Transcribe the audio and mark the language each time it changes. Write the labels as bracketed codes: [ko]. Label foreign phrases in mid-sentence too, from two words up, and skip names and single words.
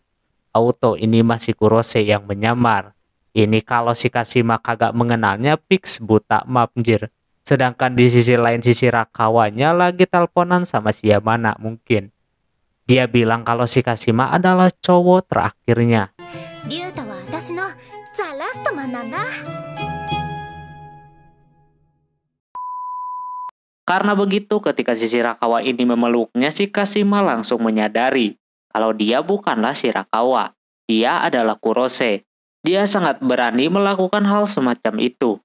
[id] Auto ini masih Kurose yang menyamar. Ini kalau si Kashima kagak mengenalnya fix buta mapjir. Sedangkan di sisi lain si Shirakawanya lagi teleponan sama si Yamana mungkin. Dia bilang kalau si Kashima adalah cowok terakhirnya. [ja] リュウタは私の [en] the last man [ja] なんだ。 [id] Karena begitu ketika si Shirakawa ini memeluknya, si Kashima langsung menyadari kalau dia bukanlah Shirakawa. Dia adalah Kurose. Dia sangat berani melakukan hal semacam itu.